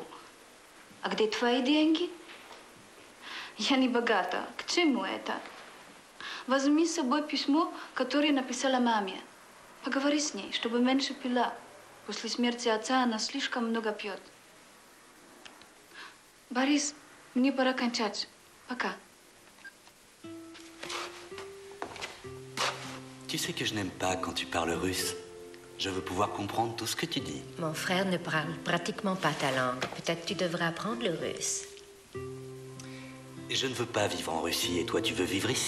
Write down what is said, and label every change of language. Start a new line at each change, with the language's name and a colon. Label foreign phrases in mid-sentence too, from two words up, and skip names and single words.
Russian: А где твои деньги? Я не богата. К чему это? Возьми с собой письмо, которое написала маме. Поговори с ней, чтобы меньше пила. После смерти отца она слишком много пьет. Борис, мне пора кончать. Пока.
French: Tu sais que je n'aime pas quand tu parles russe. Je veux pouvoir comprendre tout ce que tu dis. Mon frère ne parle pratiquement pas ta langue. Peut-être tu devrais apprendre le russe. Je ne veux pas vivre en Russie et toi, tu veux vivre ici.